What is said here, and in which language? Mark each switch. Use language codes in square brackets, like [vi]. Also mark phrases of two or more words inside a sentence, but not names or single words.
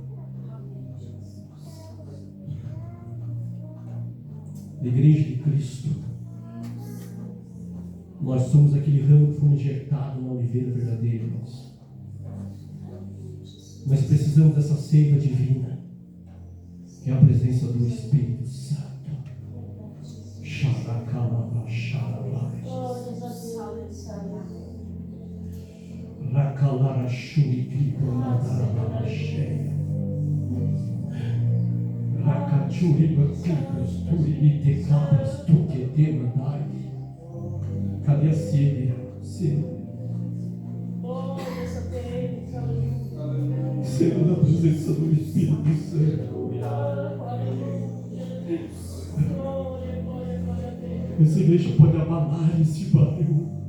[pt] A Igreja de Cristo, nós somos aquele ramo que foi injetado na oliveira verdadeira, irmãos. Nós precisamos dessa seiva divina, que é a presença do Espírito Santo. Xaracalabra, xarabra. Racalara, xuripico, madarabra, cheia. Rakachuriba, cubras, turibite, cabras, tuquete, mandai. Cadê a sede? Sede. Senhor, na presença do Espírito Santo. Essa igreja pode abalar esse bairro.